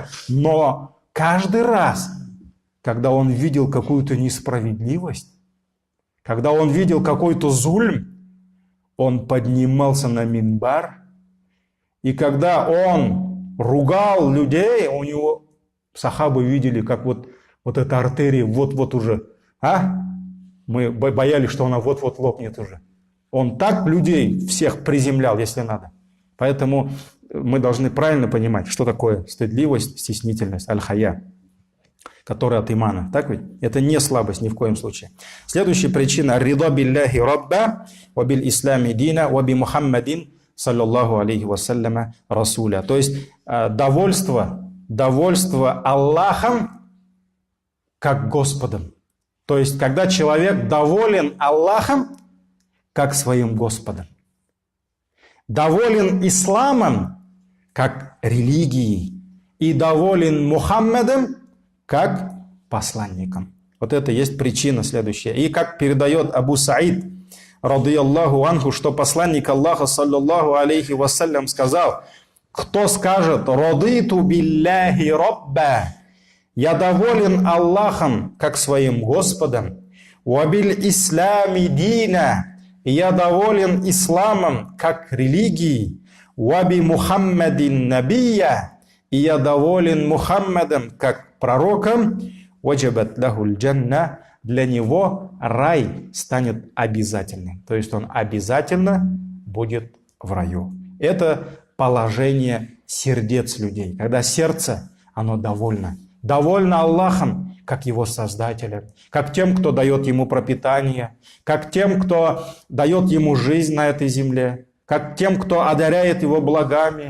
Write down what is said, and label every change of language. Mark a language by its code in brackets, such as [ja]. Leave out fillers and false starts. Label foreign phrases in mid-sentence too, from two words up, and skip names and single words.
[ru] Но каждый раз, когда он видел какую-то несправедливость, когда он видел какой-то зульм, он поднимался на минбар, и когда он ругал людей, у него сахабы видели, как вот эта артерия вот-вот уже, мы боялись, что она вот-вот лопнет уже. Он так людей всех приземлял, если надо. Поэтому мы должны правильно понимать, что такое стыдливость, стеснительность, аль-хая, которая от имана. Так ведь? Это не слабость ни в коем случае. Следующая причина: [ar] رضا بالله ربا، وبالإسلام دينا، وبمحمد، صلى الله عليه وسلم، رسولا. [ru] То есть довольство довольство Аллахом как Господом. То есть, когда человек доволен Аллахом как своим Господом. Доволен исламом как религией. И доволен Мухаммадом как посланником. Вот это есть причина следующая. И как передает Абу Саид, [ar] رضي الله عنه, [ru] что посланник Аллаха, [ar] صلى الله عليه [ru] вассалям, сказал: кто скажет [ar] «رضيت بالله ربا», [ru] «Я доволен Аллахом как своим Господом», [ar] «وبالإسلام دينا», [ru] и «Я доволен исламом как религией», [ar] «وبمحمد نبيا», [ru] и «Я доволен Мухаммадом как пророком», [ar] «وجبت له الجنة», [ru] для него рай станет обязательным. То есть он обязательно будет в раю. Это положение сердец людей. Когда сердце, оно довольно. Довольно Аллахом, как его создателем, как тем, кто дает ему пропитание, как тем, кто дает ему жизнь на этой земле, как тем, кто одаряет его благами.